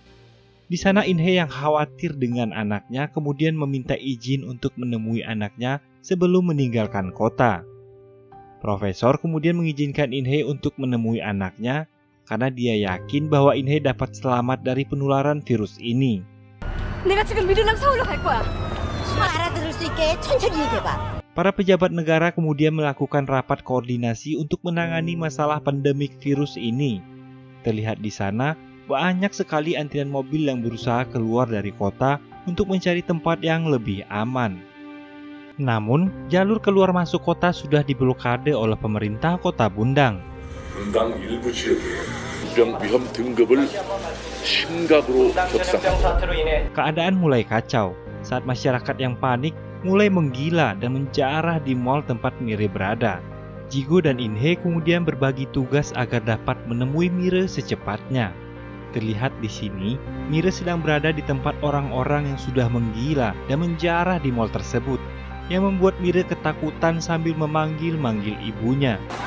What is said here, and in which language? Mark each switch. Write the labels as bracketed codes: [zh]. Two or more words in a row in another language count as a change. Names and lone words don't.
[id] Di sana In-hye yang khawatir dengan anaknya kemudian meminta izin untuk menemui anaknya sebelum meninggalkan kota. Profesor kemudian mengizinkan In-hye untuk menemui anaknya karena dia yakin bahwa In-hye dapat selamat dari penularan virus ini. [ko] 내가 지금 미르랑 서울로 갈 거야. 알아들을 수 있게 천천히 얘기해봐. [id] Para pejabat negara kemudian melakukan rapat koordinasi untuk menangani masalah pandemik virus ini. Terlihat di sana banyak sekali antrian mobil yang berusaha keluar dari kota untuk mencari tempat yang lebih aman. Namun, jalur keluar masuk kota sudah diblokade oleh pemerintah kota Bundang. [ko] 분당 일부 지역에 유병 위험 등급을 심각으로 격상합니다. [id] Keadaan mulai kacau saat masyarakat yang panik mulai menggila dan menjarah di mal tempat Mire berada. Jigo dan In-hye kemudian berbagi tugas agar dapat menemui Mire secepatnya. Terlihat di sini, Mire sedang berada di tempat orang-orang yang sudah menggila dan menjarah di mal tersebut, yang membuat Mire ketakutan sambil memanggil-manggil ibunya.